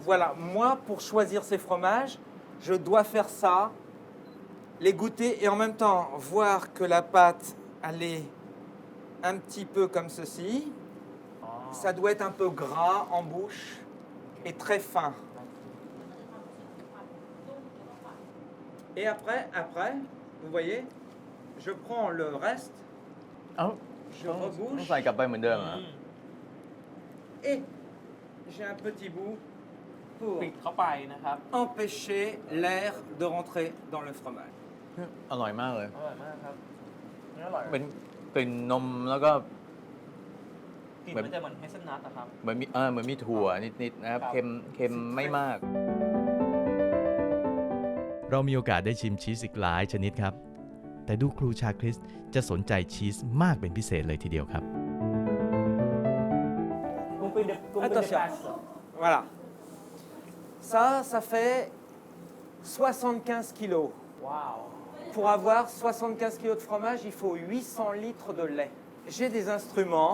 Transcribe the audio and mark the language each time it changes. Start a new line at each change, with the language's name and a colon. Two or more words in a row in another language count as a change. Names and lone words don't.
French: voilà, moi pour choisir ces fromages, je dois faire ça, les goûter et en même temps voir que la pâte elle est un petit peu comme ceci. Oh. Ça doit être un peu gras en bouche et très fin. Et après, vous voyez, je prends le reste,
Thai: เอ้า
French: je
Thai: ต้อง
French: rebouche
Thai: ใส่กลับไปเหมือนเดิมเหรอ
French: et j'ai un petit bout pour
Thai: ปิดเข้าไปนะครับ
French: empêcher l'air de rentrer dans le fromage.
Thai: อร่อยมากเลย อร่อยมากครับเนื้ออร่อย เป็นกลิ่นนมแล้วก็ กลิ่นมันจะเหมือนเฮเซลนัทนะครับ เหมือนมีถั่วนิดๆนะครับ ครับ เค็มไม่มาก เรามีโอกาสได้ชิมชีสอีกหลายชนิดครับ แต่ดูครูชาคริสจะสนใจชีสมากเป็นพิเศษเลยทีเดียวครับ
French: Attention. Voilà. Ça fait 75 kilos.
Thai: ว้าว
French: Pour avoir 75 kilos de fromage, il faut 800 litres de lait. J'ai des instruments.